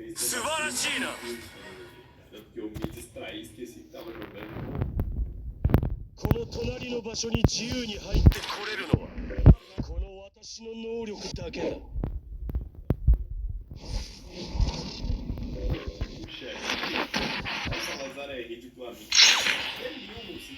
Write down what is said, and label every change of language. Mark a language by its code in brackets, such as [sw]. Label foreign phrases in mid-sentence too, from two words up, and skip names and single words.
[ja] 素晴らしいな。 [pt] Tanto que eu me distraí, esqueci que tava jogando. [ja] この隣の場所に自由に入ってこれるのはこの私の能力だけだ。 [pt] Puxa, o Salazar é ridiculamente. É